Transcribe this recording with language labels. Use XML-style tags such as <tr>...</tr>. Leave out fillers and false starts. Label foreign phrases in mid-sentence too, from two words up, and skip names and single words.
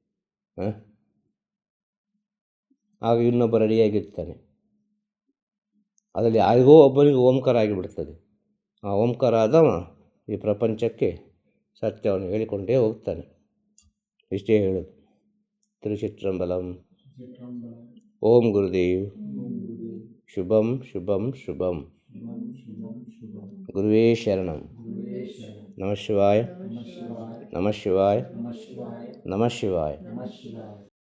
<kn>ಆಗ ಇನ್ನೊಬ್ಬ ರೆಡಿಯಾಗಿರ್ತಾನೆ. ಅದರಲ್ಲಿ ಯಾರಿಗೋ ಒಬ್ಬನಿಗೆ ಓಂಕಾರ ಆಗಿಬಿಡ್ತದೆ. ಆ ಓಂಕಾರ ಆದವ ಈ ಪ್ರಪಂಚಕ್ಕೆ ಸತ್ಯವನ್ನು ಹೇಳಿಕೊಂಡೇ ಹೋಗ್ತಾನೆ. ಇಷ್ಟೇ ಹೇಳೋದು. ತಿರುಚಿಟ್ರಂಬಲಂ.</kn> <sa>ಓಂ ಗುರುದೇವ್. ಶುಭಂ ಶುಭಂ ಶುಭಂ. ಗುರುವೇ ಶರಣಂ. ನಮಃ ಶಿವಾಯ. ನಮಃ ಶಿವಾಯ. ನಮಃ ಶಿವಾಯ.</sa>